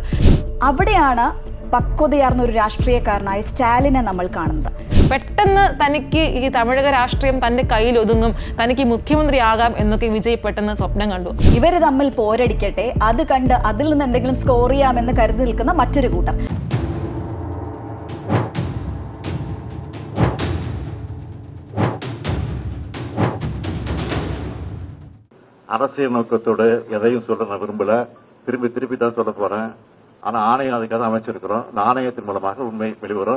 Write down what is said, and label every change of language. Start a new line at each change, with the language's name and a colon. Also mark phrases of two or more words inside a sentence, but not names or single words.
Malayalam: അവിടെയാണ് പക്വതയാർന്ന ഒരു രാഷ്ട്രീയക്കാരനായ സ്റ്റാലിനെ നമ്മൾ കാണുന്നത്. പെട്ടെന്ന് തനിക്ക് ഈ തമിഴക രാഷ്ട്രീയം തന്റെ കയ്യിൽ ഒതുങ്ങും, തനിക്ക് മുഖ്യമന്ത്രിയാകാം എന്നൊക്കെ വിജയ് പെട്ടെന്ന് സ്വപ്നം കണ്ടു. ഇവര് തമ്മിൽ പോരടിക്കട്ടെ, അത് കണ്ട് അതിൽ നിന്ന് എന്തെങ്കിലും സ്കോർ ചെയ്യാമെന്ന് കരുതി നിൽക്കുന്ന മറ്റൊരു കൂട്ടർ.
Tamil: அரசியல் நோக்கத்தோடு எதையும் சொல்ல நான் விரும்பல. திருப்பி தான் சொல்ல போறேன். ஆனா ஆணையம் அதுக்காக அமைச்சிருக்கிறோம். அந்த ஆணையத்தின் மூலமாக உண்மை வெளிவரும்.